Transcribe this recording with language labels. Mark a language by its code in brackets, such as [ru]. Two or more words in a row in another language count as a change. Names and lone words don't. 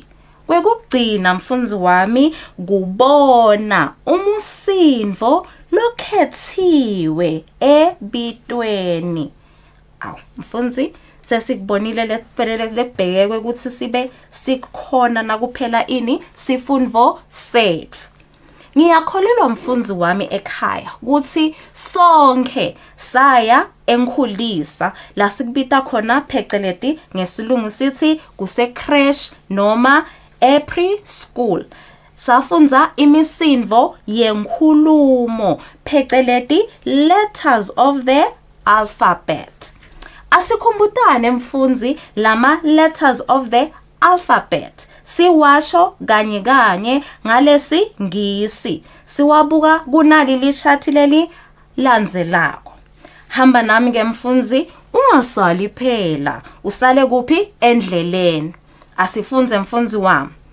[ss] Kwekugcina mfundzi wami kubona umusindvo lokhetsiwe ebitweni. Mfundzi sesikubonile lebhekeke ukuthi sibe sikhona nakuphela ini sifundvo setfu. Ngiyakholelwa mfundzi wami ekhaya ukuthi sonke saya enkhulisa la sikubita khona pheceleti ngesilungu sithi kuse crash noma preschool. Safunza imisindvo yenkhulumo pheceleti [en] letters of the alphabet. [ss] Asikhumbutane mfundzi lama [en] letters of the alphabet. [ss] Siwasho kanye kanye ngalesi ngisi. Siwabuka kunali lishati leli landzelako. Hamba nami ke mfundzi, ungasali phela. Usale kuphi endleleni. Asifunze mfundzi wami.